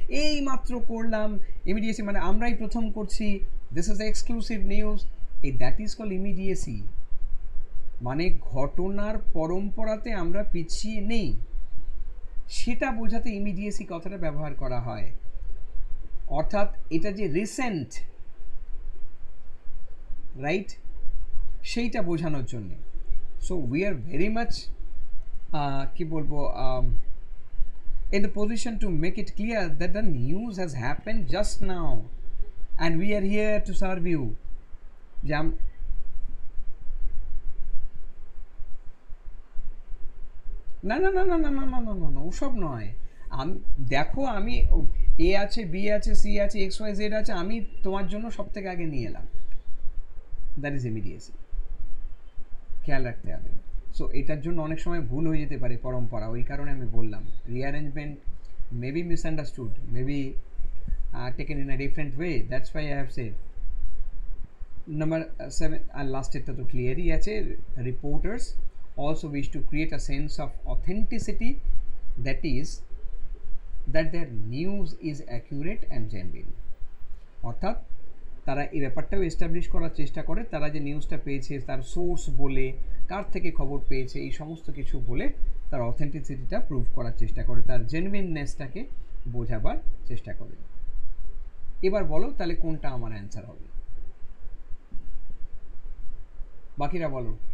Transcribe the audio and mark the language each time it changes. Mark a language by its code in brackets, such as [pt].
[bn] এই মাত্র করলাম ইমিডিয়েসি, মানে আমরাই প্রথম করছি, [en] this is the exclusive news, [bn] এই [en] that is call [bn] ইমিডিয়েসি, মানে ঘটনার পরম্পরাতে আমরা পিছিয়ে নেই, সেটা বোঝাতে ইমিডিয়েসি কথাটা ব্যবহার করা হয়। অর্থাৎ এটা যে রিসেন্ট, রাইট, সেইটা বোঝানোর জন্যে। [en] so we are very much [bn] কি বলবো, [en] in the position to make it clear that the news has happened just now and we are here to serve you. [bn] Jam না না না না না না না না না না ওসব নয়। আমি দেখো, আমি এ আছে, বি আছে, সি আছে, এক্স ওয়াই জেড আছে, আমি তোমার জন্য সব থেকে আগে নিয়ে এলাম। [en] that is immediacy, [bn] খেয়াল রাখতে হবে। সো এটার জন্য অনেক সময় ভুল হয়ে যেতে পারে পরম্পরা, ওই কারণে আমি বললাম [en] Rearrangement maybe misunderstood, maybe taken in a different way, that's why I have said. [bn] Number 7 আর লাস্টেরটা তো ক্লিয়ারই আছে, [en] Reporters also wish to create a sense of authenticity, that is that their news is accurate and genuine. [bn] অর্থাৎ তারা এই ব্যাপারটাও establish করার চেষ্টা করে, তারা যে নিউজটা পেয়েছে তার সোর্স বলে, কার থেকে খবর পেয়েছে, এই সমস্ত কিছু বলে তার অথেন্টিসিটিটা প্রুভ করার চেষ্টা করে, তার জেনুইননেসটাকে বোঝাবার চেষ্টা করে। এবার বলো তাহলে কোনটা আমার অ্যান্সার হবে, বাকিরা বলো।